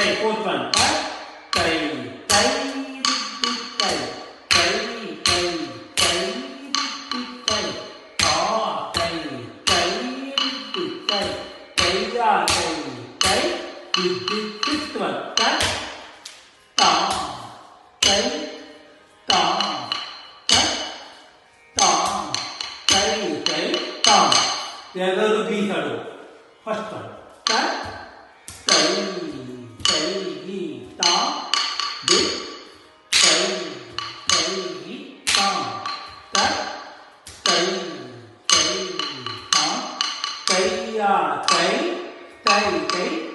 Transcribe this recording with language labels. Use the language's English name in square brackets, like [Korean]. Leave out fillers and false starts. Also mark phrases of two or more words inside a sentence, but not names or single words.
[English] fourth one தை தை தை திக் திக் தை தை தை தை திக் திக் தை தா தை தை திக் திக் தை தையா தை தை திக் திக். fifth one தை தாம் தை தாம் தை தாம் தை தை தாம். [Kannada] ಎಲ್ಲರೂ ಬಿ ಹಾಡು. [English] first one ತ ತೈ ತೈ ಗಿ ತಾ ದಿ ತೈ ತೈ ಗಿ ತಾಂ ತ ತೈ ತೈ ತಾಂ ತೈಯಾ ತೈ ತೈ ತೈ ತಾ.